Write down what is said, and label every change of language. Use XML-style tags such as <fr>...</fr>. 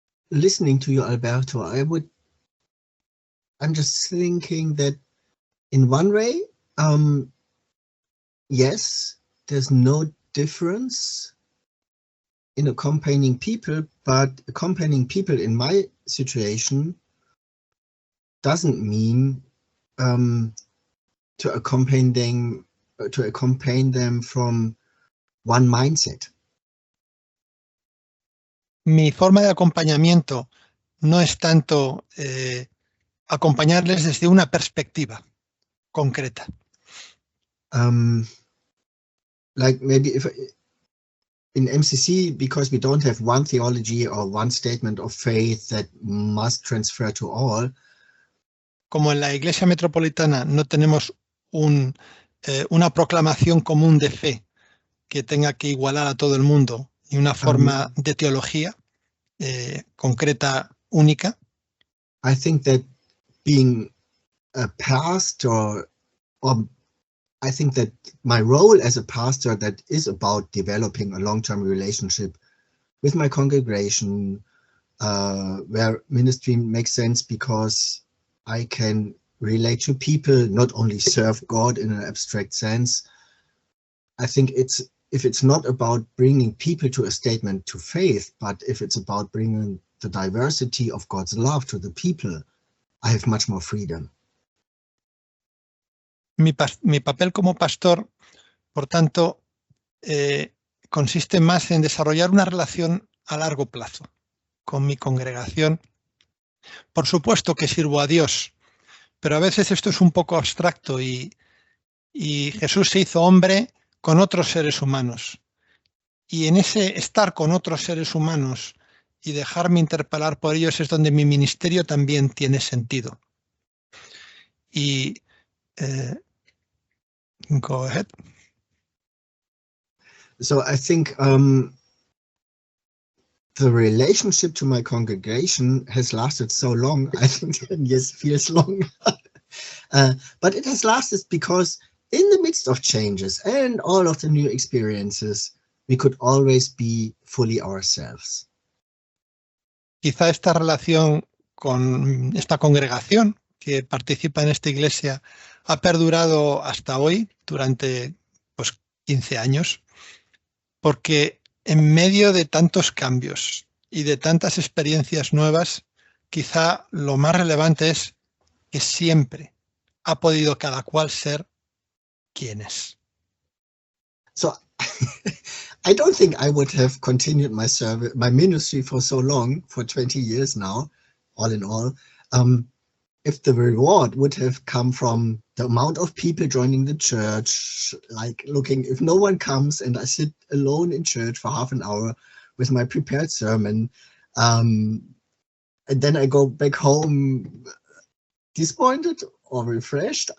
<en>Listening to you, Alberto, I'm just thinking that in one way, yes, there's no difference in accompanying people, but accompanying people in my situation doesn't mean to accompany them from one mindset.</en> <es>Mi forma de acompañamiento no es tanto acompañarles desde una perspectiva concreta.</es> <en>Like maybe if in MCC, because we don't have one theology or one statement of faith that must transfer to all,</en> <es>como en la Iglesia Metropolitana no tenemos una proclamación común de fe que tenga que igualar a todo el mundo y una forma de teología concreta, única.</es> <en>I think that being a pastor, or I think that my role as a pastor that is about developing a long-term relationship with my congregation, where ministry makes sense because I can relate to people, not only serve God in an abstract sense. I think if it's not about bringing people to a statement to faith, but if it's about bringing the diversity of God's love to the people, I have much more freedom.</en> <es>Mi papel como pastor, por tanto, consiste más en desarrollar una relación a largo plazo con mi congregación. Por supuesto que sirvo a Dios, pero a veces esto es un poco abstracto y Jesús se hizo hombre con otros seres humanos. Y en ese estar con otros seres humanos y dejarme interpelar por ellos es donde mi ministerio también tiene sentido.</es> <en>Y go ahead. So I think the relationship to my congregation has lasted so long. I think 10 years feels long. But it has lasted because in the midst of changes and all of the new experiences, we could always be fully ourselves.</en> <es>Quizá esta relación con esta congregación que participa en esta iglesia ha perdurado hasta hoy, durante 15 años, porque en medio de tantos cambios y de tantas experiencias nuevas, quizá lo más relevante es que siempre ha podido cada cual ser quien es.</es> <en>So I don't think I would have continued my service, my ministry for so long, for 20 years now, all in all, if the reward would have come from the amount of people joining the church, like looking, if no one comes and I sit alone in church for half an hour with my prepared sermon, and then I go back home disappointed or refreshed.</en>